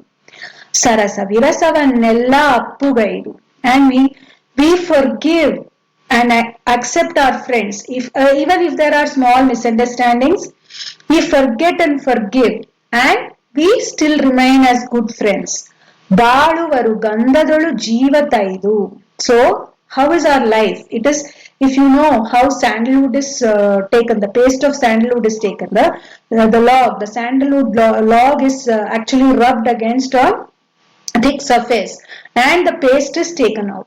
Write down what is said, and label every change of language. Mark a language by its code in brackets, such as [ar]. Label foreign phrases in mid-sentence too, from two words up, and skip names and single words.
[kn] ಸರಸ ವಿರಸವನ್ನೆಲ್ಲ ಅಪ್ಪುಗೈದು, [en] and we forgive and accept our friends. If even if there are small misunderstandings, we forget and forgive, and we still remain as good friends. [kn] ಬಾಳುವರು ಗಂಧದೊಳು ಜೀವತೈದು. [en] So how is our life? It is, if you know how sandalwood is taken, the paste of sandalwood is taken, the sandalwood log is actually rubbed against a thick surface and the paste is taken out.